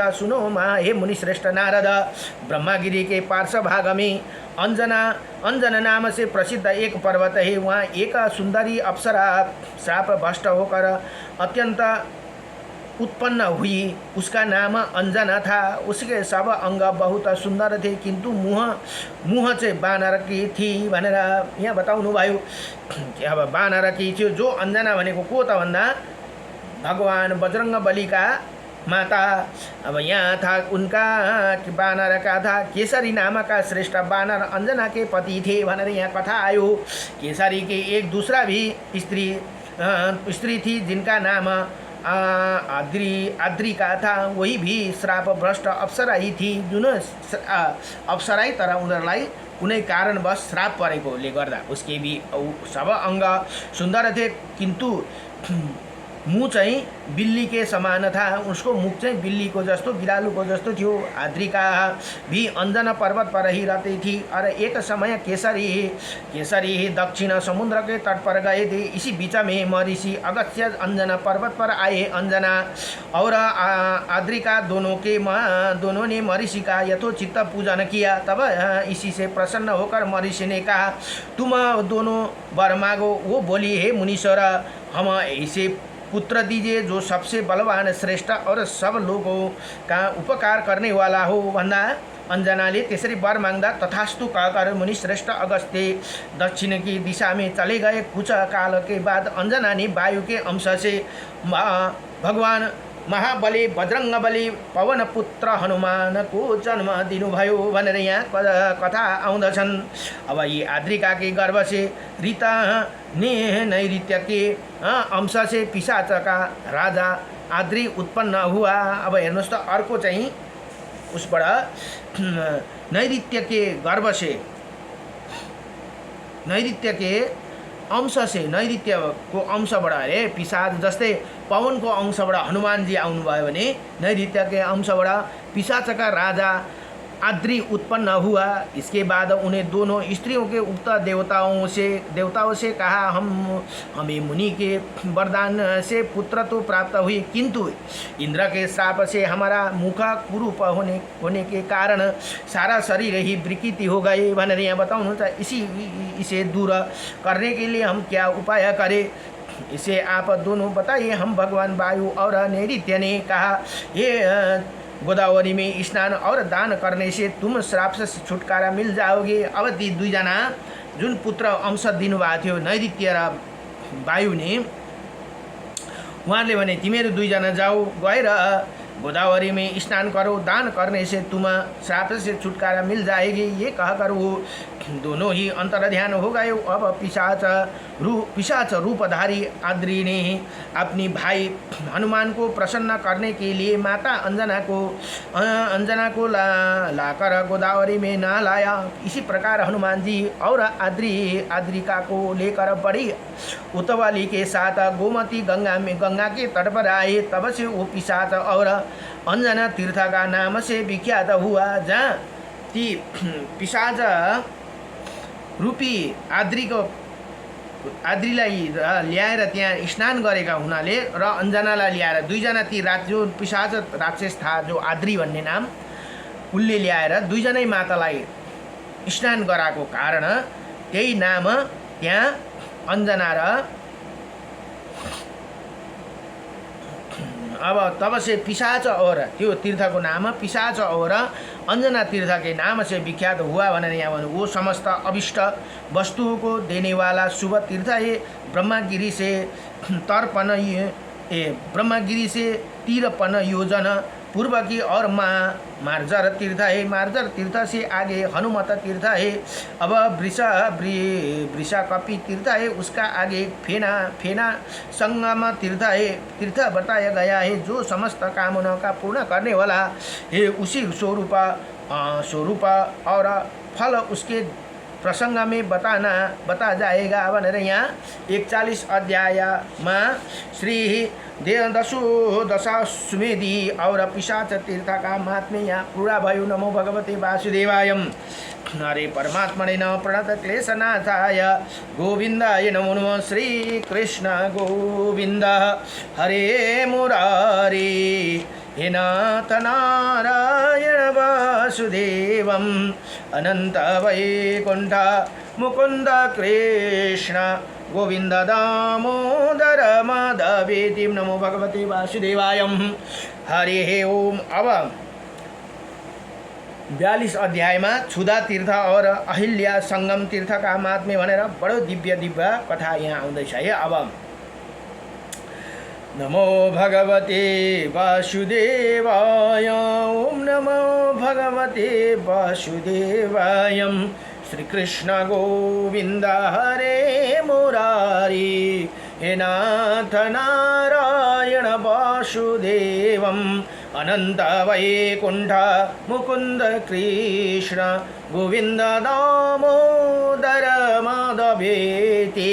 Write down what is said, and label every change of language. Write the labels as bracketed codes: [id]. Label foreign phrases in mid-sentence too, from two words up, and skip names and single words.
[hi] सुनो हे मुनि श्रेष्ठ नारद, ब्रह्मागिरी के पार्श्व भाग में अंजना नाम से प्रसिद्ध एक पर्वत है। वहाँ एक सुंदरी अप्सरा श्राप भ्रष्ट होकर अत्यंत उत्पन्न हुई। उसका नाम अंजना था। उसके सब अंग बहुत सुंदर थे, किंतु मुह चाहिँ बानर की थी [ne] भनेर यहाँ बताउनु भयो। अब बानर की थियो। जो अंजना भनेको को त भन्दा भगवान बजरंग बली का माता। [hi] अब यहाँ था उनका बानर का था। केसरी नाम का श्रेष्ठ बानर अंजना के पति थे [ne] भनेर यहाँ कथा आयो। [hi] केसरी के एक दूसरा भी स्त्री थी, जिनका नाम आद्रिका था। वही भी श्राप भ्रष्ट अप्सरा ही थी, [ne] जुन अप्सराई तर उनीहरूलाई कुनै कारणवश श्राप परेकोले गर्दा [hi] उसके भी सब अंग सुंदर थे, किंतु मुँह चाहिँ बिल्ली के समान था। [ne] उसको मुख चाहिँ बिल्ली को जस्तो, बिरालू को जस्तो थियो। [hi] आद्रिका भी अंजना पर्वत पर ही रहती थी। और एक समय केसरी दक्षिण समुद्र के तट पर गए थे। इसी बीच में महर्षि अगस्त्य अंजना पर्वत पर आए। अंजना और आद्रिका दोनों ने महर्षि का यथोचित पूजन किया। तब इसी से प्रसन्न होकर महर्षि ने कहा, तुम दोनों वर मांगो। वो बोली, हे मुनीश्वर, हम ऐसे पुत्र दीजिए जो सबसे बलवान, श्रेष्ठ और सब लोगों का उपकार करने वाला हो [ne] भन्दा अंजनाले त्यसरी वर मांगदा [hi] तथास्तु कहकर मुनि श्रेष्ठ अगस्त्य दक्षिण की दिशा में चले गए। कुछ काल के बाद अंजना ने वायु के अंश से भगवान महाबली बजरङ्गबली पवनपुत्र हनुमानको [ne] जन्म दिनुभयो भनेर यहाँ कथा आउँदछन्। [hi] अब यी आद्रिका के गर्भ से रीता नैऋत्य के अंश से पिशाच का राजा आद्री उत्पन्न हुआ। [ne] अब हेर्नुहोस् त अर्को चाहिँ उसबाट [hi] नैऋत्य के गर्भ से नैऋत्य के अंश से [ne] नैऋत्यको अंशबाट अरे पिशाच जस्तै पवनको अंशबाट हनुमानजी आउनुभयो भने नैऋत्यके अंशबाट पिशाचका राजा आद्री [hi] उत्पन्न हुआ। इसके बाद उन्हें दोनों स्त्रियों के उक्त देवताओं से कहा हमें मुनि के वरदान से पुत्र तो प्राप्त हुई, किंतु इंद्र के श्राप से हमारा मुख कुरूप होने के कारण सारा शरीर ही विकृति हो गए [ne] भनेर यहाँ बताउनुहुन्छ। [hi] इसे दूर करने के लिए हम क्या उपाय करें, इसे आप दोनों बताइए। हम भगवान वायु और नैऋत्य ने कहा, ये गोदावरी में स्नान और दान करने से तुम श्राप से छुटकारा मिल जाओगे। [ne] अब ती दुईजना जुन पुत्र अंश दिनुभएको थियो नैऋत्य र वायुले, उहाँले भने तिमीहरू दुईजना जाऊ, गएर [hi] गोदावरी में स्नान करो, दान करने से तुम श्राप से छुटकारा मिल जाएगी। ये कहकर वो दोनों ही अंतर ध्यान हो गए। अब पिशाच रूपधारी आद्री ने अपनी भाई हनुमान को प्रसन्न करने के लिए माता अंजना को लाकर गोदावरी में न लाया। इसी प्रकार हनुमान जी और आद्रिका को लेकर बड़ी उतवाली के साथ गोमती गंगा के तट पर आए। तब से वो पिशाच और अंजना तीर्थ का नाम से विख्यात हुआ। [ne] जहाँ ती पिशाच रूपी आद्रीलाई ल्याएर त्यहाँ स्नान गरेका हुनाले र अन्जनालाई ल्याएर दुईजना ती जो पिशाच राक्षस था जो आद्री भन्ने नाम उसले ल्याएर दुईजनै मातालाई स्नान गराएको कारण त्यही नाम त्यहाँ अंजना र [hi] अब तब से पिशाच और [ne] त्यो तीर्थ को नाम [hi] पिशाच और अंजना तीर्थ के नाम से विख्यात हुआ [ne] भनेर यहाँ भन्नु। [hi] वो समस्त अभिष्ट वस्तुओं को देने वाला शुभ तीर्थ है। ब्रह्मगिरी से ब्रह्मगिरी से तिरपन योजन पूर्व की और मार्जर तीर्थ है। मार्जर तीर्थ से आगे हनुमत तीर्थ है। अब वृषा कपि तीर्थ है, उसका आगे फेना संगम तीर्थ है। तीर्थ बताया गया है जो समस्त कामना का पूर्ण करने वाला है, उसी स्वरूप और फल उसके प्रसंग में बता जाएगा [ne] भनेर यहाँ 41 अध्यायमा [hi] श्री दशाश्वमेधी और पिशाच तीर्थ का महात्म्य यहाँ पूरा भयो। [sa] नमो भगवते वासुदेवाय। हरे परमात्मने नमः। प्रणत क्लेशनाथाय गोविन्दाय नमो नमः। श्री कृष्ण गोविन्द हरे मुरारी हे नाथ नारायण वासुदेवं अनंत वैकुंठ मुकुंद कृष्ण गोविंद दामोदर माधवेति। नमो भगवते वासुदेवाय। हरि ओम। [ne] अब 42 अध्यायमा क्षुधा तीर्थ और अहिल्या संगम तीर्थ का महात्म्य भनेर बडो दिव्य कथा यहाँ आउँदैछ है। [sa] अब नमो भगवते वासुदेवाय। ओम नमो भगवते वासुदेवाय। श्री कृष्ण गोविंद हरे मुरारी हे नाथ नारायण वासुदेवं अनंत वैकुंठ मुकुंद कृष्ण गोविंद दामोदर माधवेति।